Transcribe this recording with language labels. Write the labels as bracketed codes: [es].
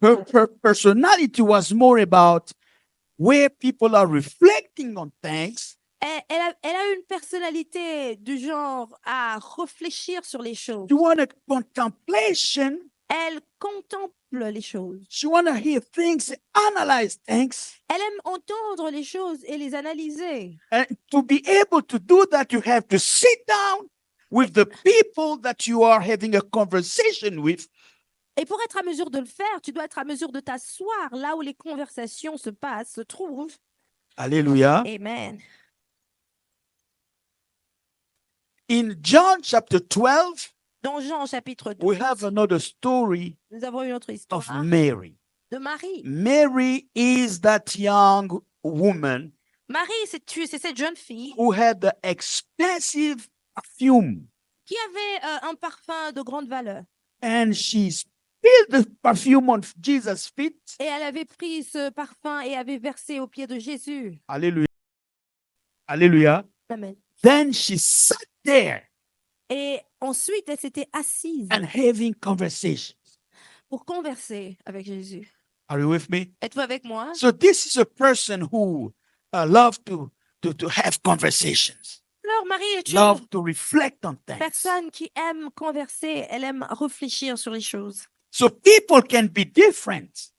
[en] Her personality was more about, where people are reflecting on things, [fr] Elle a une personnalité du genre à réfléchir sur les choses. [en] she want a contemplation, [fr] Elle contemple les choses. [en] she want to hear things, analyze things. [fr] Elle aime entendre les choses et les analyser. [en] And to be able to do that, you have to sit down with the people that you are having a conversation with. [fr] Et pour être à mesure de le faire, tu dois être à mesure de t'asseoir là où les conversations se passent, se trouvent. [en] Hallelujah. Amen. In John chapter 12, [fr] Dans Jean chapitre 12, [en] we have another story [fr] nous avons une autre [en] of [fr] histoire [en] Mary. [fr] de Marie. [en] Mary is that young woman [fr] Marie, c'est cette jeune fille [en] who had the expensive perfume, [fr] qui avait un parfum de grande valeur. [en] and she spilled the perfume on Jesus' feet. [fr] Et elle avait pris ce parfum et avait versé aux pieds de Jésus. [en] Hallelujah. Hallelujah. Amen. Then she sat there [fr] Et ensuite, elle s'était assise [en] and having conversation. [fr] pour converser avec Jésus. [en] Are you with me? [fr] Êtes-vous avec moi? [en] So this is a person who loves to have conversations, [fr] Alors, Marie est une [en] love to reflect on things. [fr] personne qui aime converser, elle aime réfléchir sur les choses. [en] So people can be different.